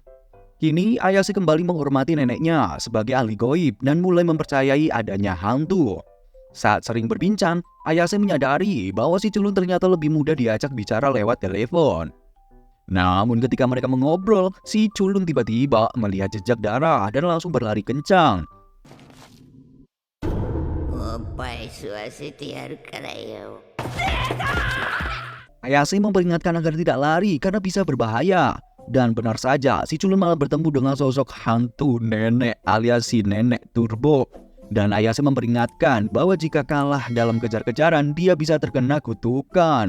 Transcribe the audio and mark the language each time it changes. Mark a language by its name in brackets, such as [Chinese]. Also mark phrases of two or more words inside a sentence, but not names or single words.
[Indonesian] Kini, Ayase kembali menghormati neneknya sebagai ahli gaib dan mulai mempercayai adanya hantu. Saat sering berbincang, Ayase menyadari bahwa si culun ternyata lebih mudah diajak bicara lewat telepon. Namun ketika mereka mengobrol, si culun tiba-tiba melihat jejak darah dan langsung berlari kencang. [Japanese] おっぱい吸わせてやるからよ。 [Indonesian] Ayase memperingatkan agar tidak lari karena bisa berbahaya. Dan benar saja, si culun malah bertemu dengan sosok hantu nenek alias si nenek turbo. Dan Ayase memperingatkan bahwa jika kalah dalam kejar-kejaran, dia bisa terkena kutukan.